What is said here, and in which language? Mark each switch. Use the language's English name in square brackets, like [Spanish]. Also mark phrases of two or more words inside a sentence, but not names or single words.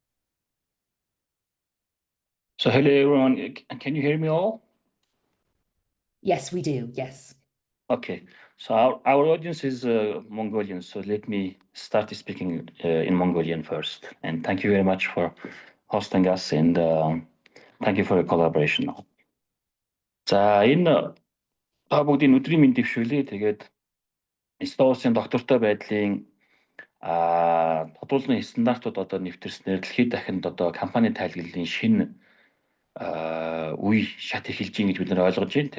[English] So hello everyone, can you hear me all? Yes, we do. Yes. Okay, so our audience is Mongolian, so let me start speaking in Mongolian first. And thank you very much for hosting us and thank you for your collaboration. [Mongolian] За энэ та бүгдийн өдрийн мэнд дэвшүүлээ. Тэгээд Стоосын доктортой байдлын тодруулгын стандартууд одоо нэвтэрснээр дэлхийд дахинд одоо компани тайлгууллын шинэ үе шат эхэлж байна гэж бид нар ойлгож байна.